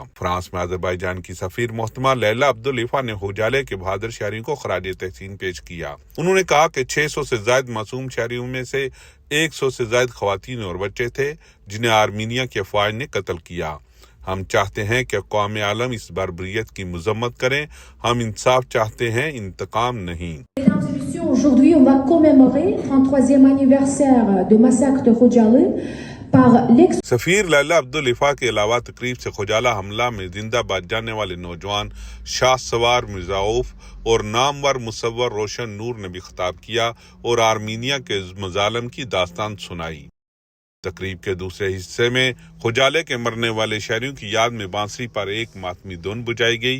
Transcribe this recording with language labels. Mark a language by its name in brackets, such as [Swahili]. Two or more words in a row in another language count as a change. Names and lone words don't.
[Urdu] فرانس میں آذربائیجان کی سفیر محترمہ لیلا عبداللطیفہ نے خوجالے کے بہادر شہریوں کو خراج تحسین پیش کیا۔ انہوں نے کہا کہ 600 سے زائد معصوم شہریوں میں سے 100 سے زائد خواتین اور بچے تھے جنہیں آرمینیا کی افواج نے قتل کیا۔ ہم چاہتے ہیں کہ اقوام عالم اس بربریت کی مذمت کریں۔ ہم انصاف چاہتے ہیں، انتقام نہیں۔ [French] Aujourd'hui, on va commémorer le 33e anniversaire de massacre de Khojaly par l'ex. [Urdu] سفیر لیلا عبداللطیفہ کے علاوہ تقریب سے خوجالہ حملہ میں زندہ بچ جانے والے نوجوان شاہ سوار مرزا عوف اور نامور مصور روشن نور نے بھی خطاب کیا اور آرمینیا کے مظالم کی داستان سنائی۔ تقریب کے دوسرے حصے میں خوجالے کے مرنے والے شہریوں کی یاد میں بانسری پر ایک ماتمی دھن بجائی گئی۔